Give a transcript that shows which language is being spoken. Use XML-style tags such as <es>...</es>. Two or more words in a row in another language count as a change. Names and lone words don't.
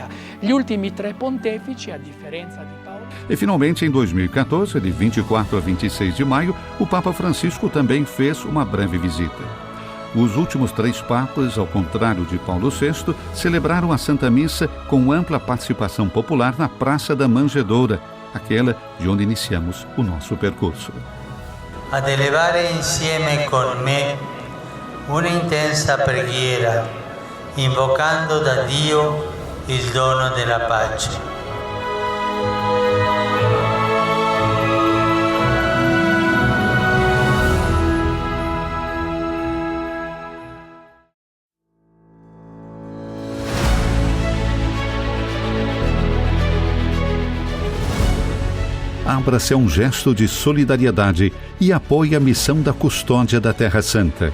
<it>Gli ultimi 3 pontefici, a differenza di Paolo...</it> <pt>E finalmente, em 2014, de 24 a 26 de maio, o Papa Francisco também fez uma breve visita. Os últimos 3 papas, ao contrário de Paulo VI, celebraram a Santa Missa com ampla participação popular na Praça da Manjedoura, aquela de onde iniciamos o nosso percurso.</pt> <it>Ad elevare insieme con me una intensa preghiera, invocando da Dio il dono della pace.</it> <pt>Abra-se a um gesto de solidariedade e apoie a missão da custódia da Terra Santa.</pt>